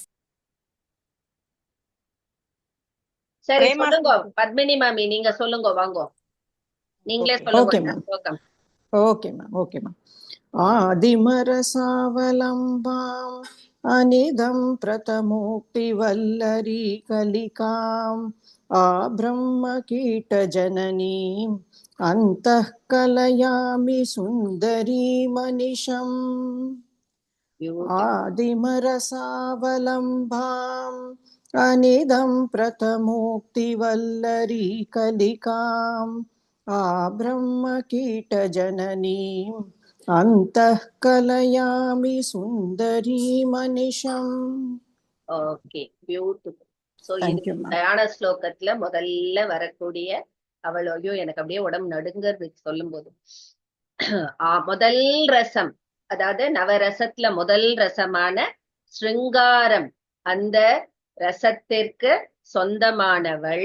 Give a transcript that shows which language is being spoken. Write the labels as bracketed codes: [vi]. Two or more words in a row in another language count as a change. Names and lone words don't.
[ta] சரி சொல்லுங்க பத்மினி மாமி, நீங்க சொல்லுங்க. வாங்க, நீங்களே சொல்லுங்க. [en] Okay ma'am. Okay ma'am. [sa] आदिमरसावलम्बाम् अनिदं प्रथमोक्ति वल्लरी कलिकाम् ब्रह्मकीटजननीम् अन्तः कलयामि सुन्दरीमनिशम् आदिमरसावलम्बाम् अनिदं प्रथमोक्तिवल्लरी कलिकाम् ब्रह्मकीटजननीम् अन्तः कलयामि सुन्दरीमनिशम्. [en] Okay, beautiful. [ta] சோ இது [en] Thank you, ma'am. [ta] தியான ஸ்லோகத்துல முதல்ல வரக்கூடிய அவளோயோ எனக்கு அப்படியே உடம்பு நடுங்கிறது சொல்லும் போது. முதல் ரசம், அதாவது நவரசத்துல முதல் ரசமான ஸ்ருங்காரம், அந்த ரசத்திற்கு சொந்தமானவள்.